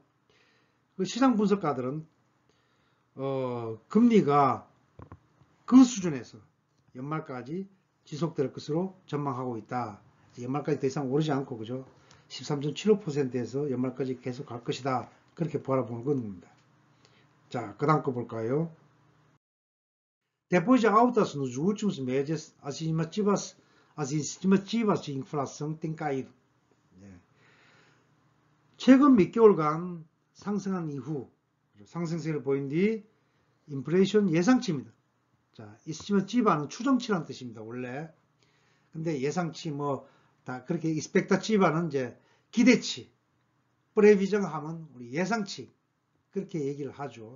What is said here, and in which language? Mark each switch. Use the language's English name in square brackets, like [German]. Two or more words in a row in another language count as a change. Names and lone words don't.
[Korean] 그 시장 분석가들은 금리가 그 수준에서 연말까지 지속될 것으로 전망하고 있다. 연말까지 더 이상 오르지 않고, 그죠? 13.75%에서 연말까지 계속 갈 것이다. 그렇게 바라보는 겁니다. 자, 그 다음 거 볼까요? [Portuguese] Depois de altas nos últimos meses, as estimativas as estimativas de inflação têm caído. [Korean] 최근 몇 개월간 상승한 이후 상승세를 보인 뒤 인플레이션 예상치입니다. 자, estimativ는 추정치라는 뜻입니다. 원래. 근데 예상치 다 그렇게 expectativa는 이제 기대치, prevision 하면 우리 예상치 그렇게 얘기를 하죠.